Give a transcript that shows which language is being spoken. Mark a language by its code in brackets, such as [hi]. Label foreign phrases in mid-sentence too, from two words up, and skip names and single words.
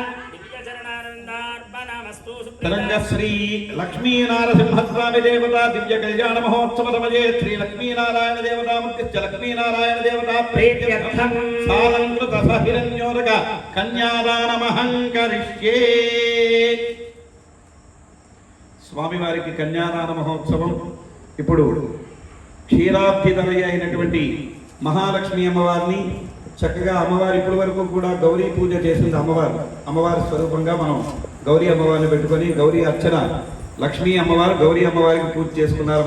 [sa] तरंग श्री लक्ष्मी नारसिंह स्वामी देवता दिव्य कल्याण महोत्सव समये श्री लक्ष्मी नारायण देवता मुक्तिश्च लक्ष्मी नारायण देवता प्रीत्यर्थं सालंकृत सहिरण्योरग कन्यादानमहं करिष्ये। [te] స్వామి వారికి కన్యాదాన మహోత్సవం ఇప్పుడు క్షీరాబ్ధితనయ అయినటువంటి మహాలక్ష్మి అమ్మవారిని చక్కగా అమ్మవారి ఇప్పటి వరకు కూడా గౌరీ పూజ చేసింది అమ్మవారి స్వరూపంగా మనం గౌరీ అమ్మవారిని పెట్టుకొని గౌరీ అర్చన లక్ష్మీ అమ్మవారు గౌరీ అమ్మవారికి పూజ చేసుకున్నారు.